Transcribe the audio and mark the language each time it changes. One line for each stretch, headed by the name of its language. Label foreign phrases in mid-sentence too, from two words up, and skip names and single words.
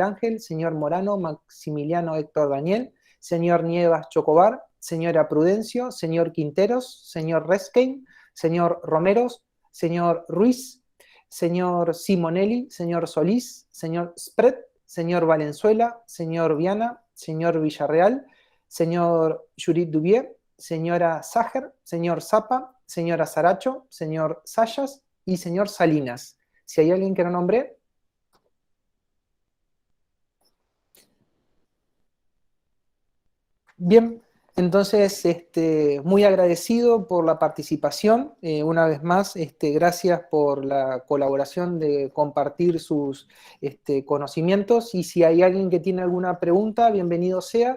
Spanish: Ángel, señor Morano Maximiliano Héctor Daniel, señor Nievas Chocobar, señora Prudencio, señor Quinteros, señor Reskein, señor Romeros, señor Ruiz, señor Simonelli, señor Solís, señor Spret, señor Valenzuela, señor Viana, señor Villarreal, señor Judith Dubier, señora Sager, señor Zapa, señora Saracho, señor Sayas y señor Salinas. Si hay alguien que no nombré. Bien, entonces muy agradecido por la participación. Una vez más, gracias por la colaboración de compartir sus conocimientos, y si hay alguien que tiene alguna pregunta, bienvenido sea.